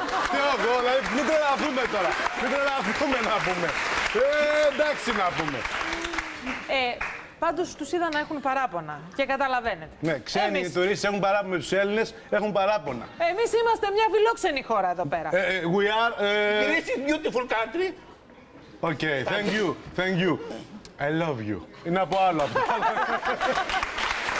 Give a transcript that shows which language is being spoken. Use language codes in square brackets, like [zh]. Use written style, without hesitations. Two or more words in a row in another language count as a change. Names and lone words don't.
[el] Τι εγώ, δηλαδή μην τρελαθούμε τώρα. Μην τρελαθούμε να πούμε. Εντάξει να πούμε. Πάντως τους είδα να έχουν παράπονα και καταλαβαίνετε. Ναι, ξένοι τουρίστες έχουν παράπονα με τους Έλληνες, έχουν παράπονα. Εμείς είμαστε μια φιλόξενη χώρα εδώ πέρα. [en] We are... Greece is beautiful country. Okay, thank you. I love you. [el] Είναι από άλλο αυτό.